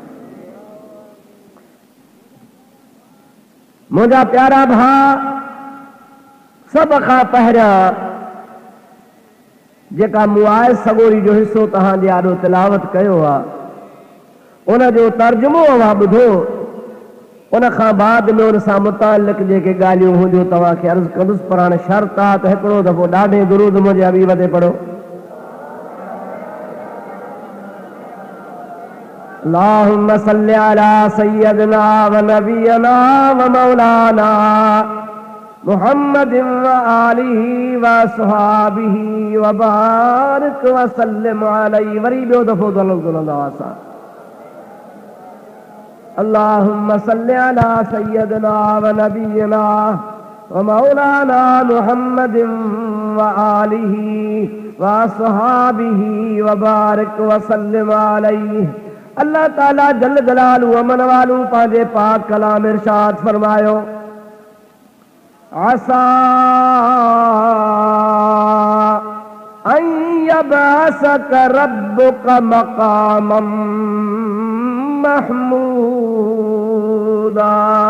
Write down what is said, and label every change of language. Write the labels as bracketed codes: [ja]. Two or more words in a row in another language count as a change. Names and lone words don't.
[sd] मुंहिंजा प्यारा भाउ, सभ खां पहिरियां जेका मूं आयत सगोरी जो हिस्सो तव्हांजे आॾो तिलावत कयो आहे उन जो तर्जुमो अवां ॿुधो। उन खां बाद में उन सां मुतालिक़ जेके ॻाल्हियूं हुजूं तव्हांखे अर्ज़ कंदुसि, पर हाणे शर्त आहे त हिकिड़ो दफ़ो ॾाढे दुरूद मुंहिंजे हबीब ते पढ़ो। [ar] اللهم صل على سيدنا ونبينا ومولانا محمد وآله وأصحابه وبارك وسلم عليه. [sd] वरी ॿियो दफ़ो दुलंदा असां [ar] اللهم صل على سيدنا ونبينا ومولانا محمد وآله وأصحابه وبارك وسلم عليه. [sd] अल्लाह ताला [ar] جل جلاله [sd] अमन वालू पांजे पाक कलाम इरशाद फरमायो, [ar] عسى أن يبعثك ربك مقاما محمودا.